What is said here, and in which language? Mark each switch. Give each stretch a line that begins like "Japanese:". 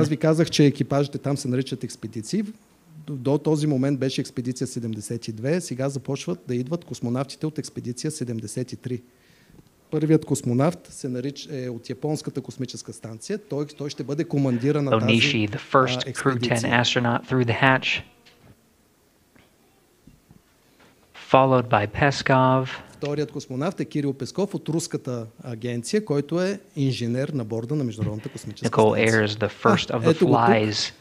Bulgarian: аз ви казах, че екипажите там се наричат експедиции. До този момент беше експедиция 72, сега започват да идват космонавтите от експедиция 73. Първият космонавт е от японската космическа станция. Той ще бъде командира на тази
English: Onishi, the first crew 10 astronaut through the hatch, followed by Peskov.
Bulgarian: Вторият космонавт е Кирил Песков от руската агенция, който е инженер на борда на Международната космическа станция.
English: Nicole Ayers, the first of the Fly's